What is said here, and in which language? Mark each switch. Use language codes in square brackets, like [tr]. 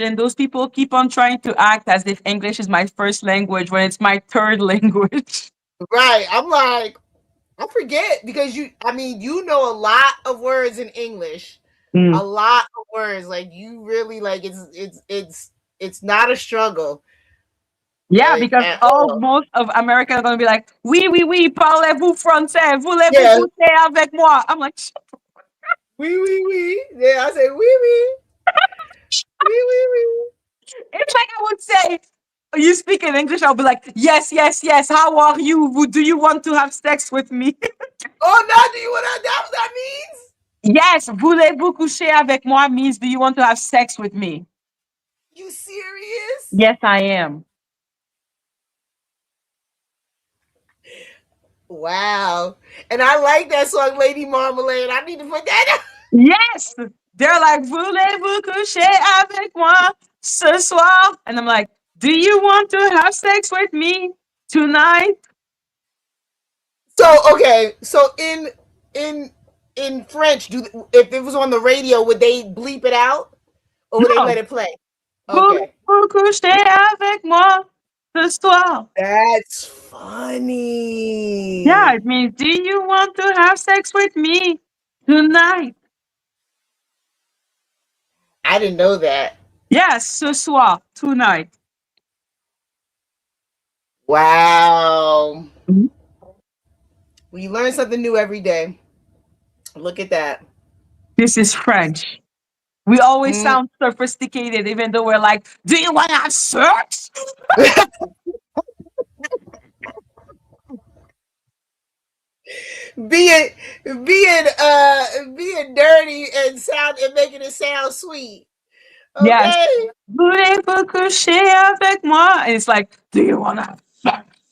[en] And those people keep on trying to act as if English is my first language when it's my third language. Right. I'm like, I forget because I mean, you know a lot of words in English, Mm. a lot of words. Like you really like it's not a struggle, Yeah, like because at all all. most of America are gonna be like, [fr] oui, oui, oui, parlez-vous français, voulez-vous [en] Yeah, [fr] coucher avec moi? [en] I'm like, [fr] oui, oui, oui. [en] Yeah, I say [fr] oui, oui, oui, oui, oui. [en] it's like I would say, you speak in English, I'll be like, yes, yes, yes. How are you? Do you want to have sex with me? Oh, now do you want to? That what that means? Yes, [fr] voulez-vous coucher avec moi [en] means do you want to have sex with me? You serious? Yes, I am. Wow. And I like that song, Lady Marmalade. I need to put that out. Yes. They're like, [fr] voulez-vous coucher avec moi ce soir? [en] And I'm like, do you want to have sex with me tonight? So okay, so in in French, do if it was on the radio, would they bleep it out or would they No. let it play? Okay, [fr] Voulez-vous coucher avec moi ce soir? [en] that's Yeah, funny. it means, do you want to have sex with me tonight? I didn't know that. Yes, ce soir, tonight. Wow. Mhm. Well, you learn something new every day. Look at that. This is French. We always Mm. sound sophisticated, even though we're like, "Do you want to have sex?" being being dirty and sound and making it sound sweet. Yes. Okay. [fr] Voulez-vous coucher avec moi? [en] And it's like, "Do you want to have sex?"